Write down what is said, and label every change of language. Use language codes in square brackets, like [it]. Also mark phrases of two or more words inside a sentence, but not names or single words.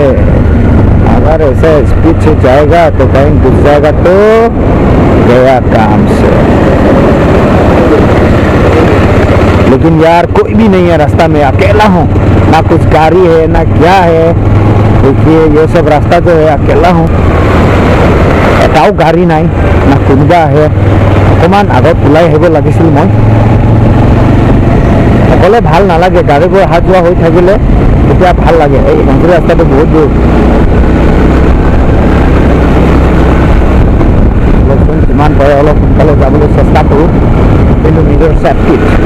[hi] अगर ऐसे स्पीड से जाएगा तो कहीं घुस जाएगा तो गया काम से। लेकिन यार कोई भी नहीं है रास्ता में, अकेला हूँ, ना कुछ गाड़ी है ना क्या है। देखिए ये सब रास्ता जो है अकेला हूँ, [as] এটাও গাড়ী নাই, না কোনোবা আহে। অকণমান আগত ওলাই আহিব লাগিছিল মই, অকলে ভাল নালাগে, গাড়ীবোৰ অহা যোৱা হৈ থাকিলে তেতিয়া ভাল লাগে। এই মন্দিৰ ৰাস্তাটো বহুত দূৰ, যিমান পাৰে অলপ সোনকালে যাবলৈ চেষ্টা কৰোঁ, কিন্তু নিজৰ চেফটিত।